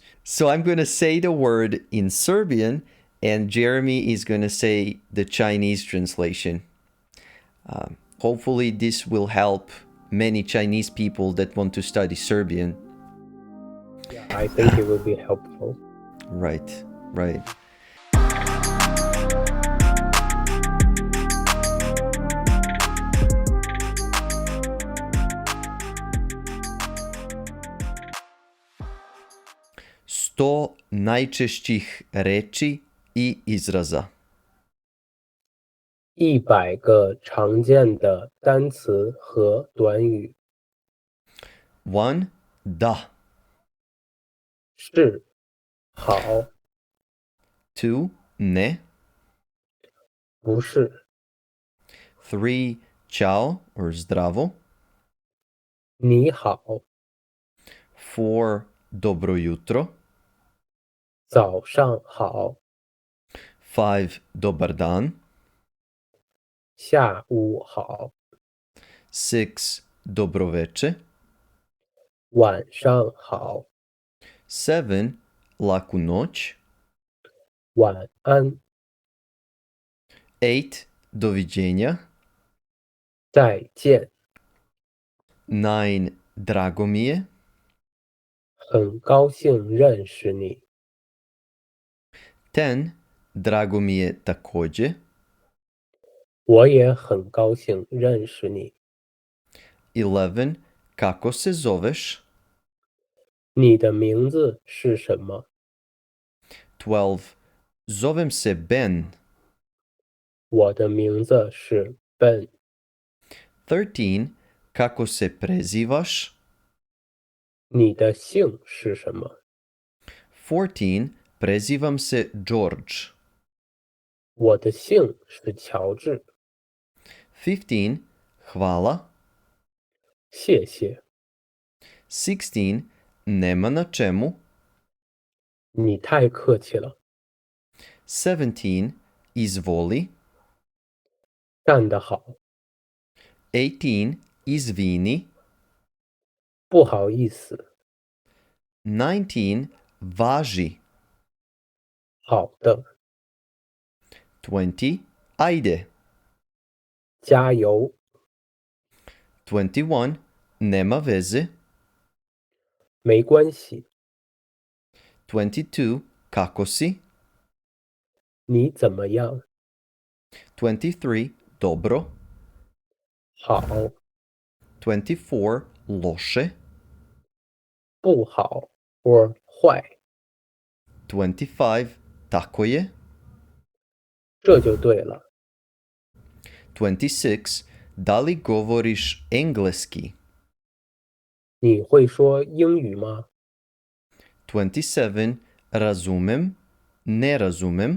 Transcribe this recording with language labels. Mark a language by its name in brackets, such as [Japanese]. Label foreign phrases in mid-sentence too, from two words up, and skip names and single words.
[English] So I'm going to say the word in Serbian, and Jeremy is going to say the Chinese translation. Hopefully, this will help many Chinese people that want to study Serbian. Yeah, I think it will be helpful. Right, right. [Serbian] Sto najčešćih reči i izraza. [Chinese] 100个常见的单词和短语 [English] One, da. [Chinese] 是好， [English] Two, ne. [Chinese] 不是 [English] Three, ciao or zdravo. [Chinese] 你好， [Serbian] Four, dobro jutro. [Chinese] 早上好， [English] Five, [Serbian] dobar dan. [Chinese] 下午好， [Serbian] Six, dobro veče. [Chinese] 晚上好， [Serbian] Seven, laku noć. [Chinese] 晚安， [English] Eight, doviđenja. [Chinese] 再见， [Serbian] Nine, drago mi je. [Chinese] 很高兴认识你， [English] Ten, [Serbian] drago mi je takođe. [Chinese] 我也很高兴认识你。 [English] 11, [Serbian] kako se zoveš? [Chinese] 你的名字是什么？ [English] 12, [Serbian] zovem se Ben. [Chinese] 我的名字是 Ben。 [English] 13, [Serbian] kako se prezivaš? [Chinese] 你的姓是什么？ [English] 14, [Serbian] prezivam se George. [Chinese] 我的姓是乔治。 [English] 15, hvala. [Chinese] 谢谢。 [English] 16, [Serbian] nema na čemu. [Chinese] 你太客气了。 [English] 17, izvoli. [Chinese] 干得好。 [English] 18, izvini. [Chinese] 不好意思。 [English] 19, važi. [Chinese] 好的。 [English] 20, ajde. [Chinese] 加油。 [English] 21, [Serbian] nema veze. [Chinese] 没关系。 [Serbian] 22, kako si? [Chinese] 你怎么样？ [English] 23, dobro. [Chinese] 好。 [English] 24, loše. [Chinese] 不好或坏。 [English] 25, [Serbian] tako je. [Chinese] 这就对了。 [English] 26, [Serbian] da li govoriš engleski? [Chinese] 你会说英语吗？ [English] 27, [Serbian] razumem, ne razumem.